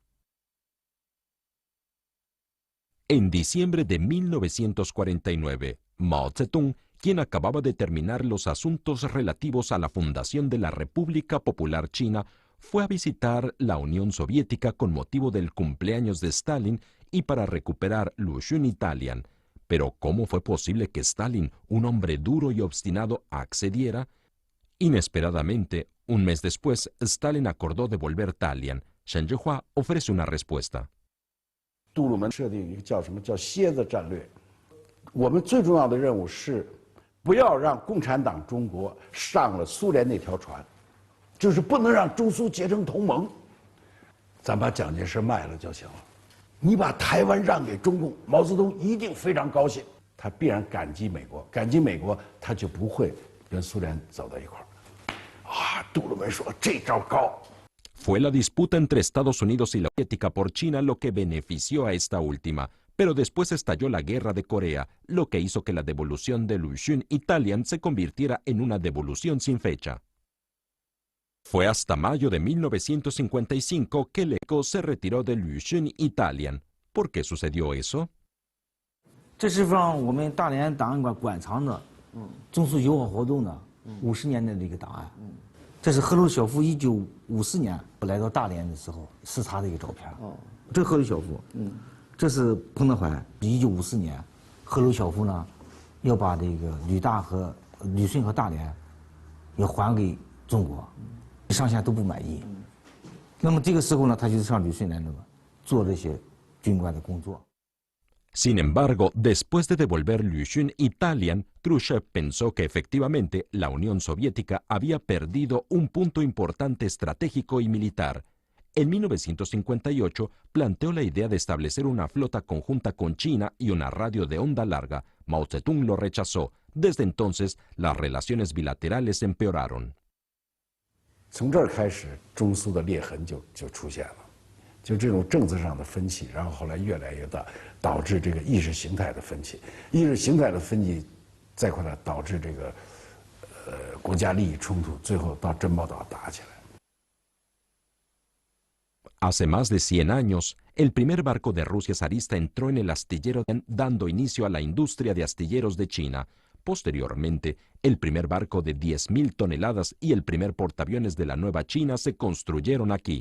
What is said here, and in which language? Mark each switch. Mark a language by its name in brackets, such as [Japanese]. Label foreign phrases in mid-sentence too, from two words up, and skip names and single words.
[Spanish] En diciembre de 1949, Mao Zedong, quien acababa de terminar los asuntos relativos a la fundación de la República Popular China, fue a visitar la Unión Soviética con motivo del cumpleaños de Stalin y para recuperar Luxun y Dalian. Pero ¿cómo fue posible que Stalin, un hombre duro y obstinado, accediera? Inesperadamente, un mes después, Stalin acordó devolver Dalian. Shen Zhihua ofrece una respuesta. [Chinese] 杜鲁门设定一个叫什么叫蝎子战略，我们最重要的任务是不要让共产党中国上了苏联那条船，就是不能让中苏结成同盟。咱把蒋介石卖了就行了。 你把台湾让给中共，毛泽东一定非常高兴，他必然感激美国，感激美国，他就不会跟苏联走到一块儿。啊，杜鲁门说这招高。 [Spanish] Fue la disputa entre Estados Unidos y la Soviética por China lo que benefició a esta última, pero después estalló la Guerra de Corea, lo que hizo que la devolución de Luxun y Dalian se convirtiera en una devolución sin fecha. Fue hasta mayo de 1955 que Leco se retiró de Luxun y Dalian. ¿Por qué sucedió eso? [Chinese] 这是让我们大连档案馆馆藏的中苏友好活动的50年的这个档案。这是赫鲁晓夫1954年来到大连的时候视察的一个照片。这是赫鲁晓夫，这是彭德怀。1954年，赫鲁晓夫呢要把这个旅顺和大连要还给中国，上下都不满意。那么这个时候呢，他就上旅顺来了嘛。做这些军官的工作。 [Spanish] Sin embargo, después de devolver Liu Xun y Dalian, Khrushchev pensó que efectivamente la Unión Soviética había perdido un punto importante estratégico y militar. En 1958 planteó la idea de establecer una flota conjunta con China y una radio de onda larga. Mao Zedong lo rechazó. Desde entonces, las relaciones bilaterales empeoraron. [Chinese] 从这儿开始，中苏的裂痕就出现了。就这种政治上的分歧，然后后来越来越大，导致这个意识形态的分歧，意识形态的分歧，再后来导致这个国家利益冲突，最后到珍宝岛打起来。 [Spanish] Hace más de 100 años, el primer barco de Rusia zarista entró en el astillero dando inicio a la industria de astilleros de China. Posteriormente, el primer barco de 10.000 toneladas y el primer portaaviones de la Nueva China se construyeron aquí.